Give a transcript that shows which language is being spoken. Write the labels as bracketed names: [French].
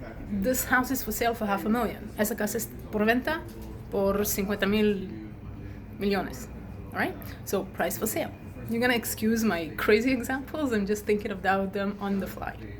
[English] This house is for sale for $500,000. [Spanish] Esa casa es por venta por 50,000 millones. [English] All right? So price for sale. You're gonna excuse my crazy examples. I'm just thinking about them on the fly.